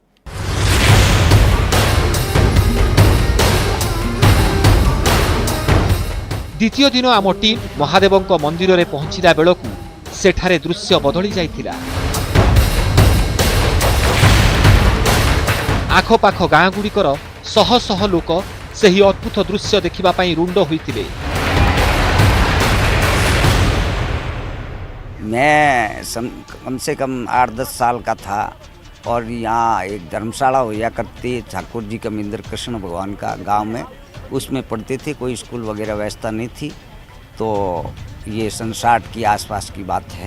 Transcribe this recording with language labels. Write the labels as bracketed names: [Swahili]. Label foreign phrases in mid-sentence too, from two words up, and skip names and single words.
[Odia] ଦ୍ୱିତୀୟ ଦିନ ଆମ ଟିମ୍ ମହାଦେବଙ୍କ ମନ୍ଦିରରେ ପହଞ୍ଚିଲା ବେଳକୁ ସେଠାରେ ଦୃଶ୍ୟ ବଦଳି ଯାଇଥିଲା। ଆଖପାଖ ଗାଁଗୁଡ଼ିକର ଶହ ଶହ ଲୋକ ସେହି ଅଦ୍ଭୁତ ଦୃଶ୍ୟ ଦେଖିବା ପାଇଁ ରୁଣ୍ଡ ହୋଇଥିଲେ। [Hindi] मैं कम से कम 8-10 साल का था और यहाँ एक धर्मशाला हुआ करती ठाकुर जी का मंदिर कृष्ण भगवान का गांव में, उसमें पढ़ते थे। कोई स्कूल वगैरह व्यवस्था नहीं थी, तो ये 60 की आसपास की बात है।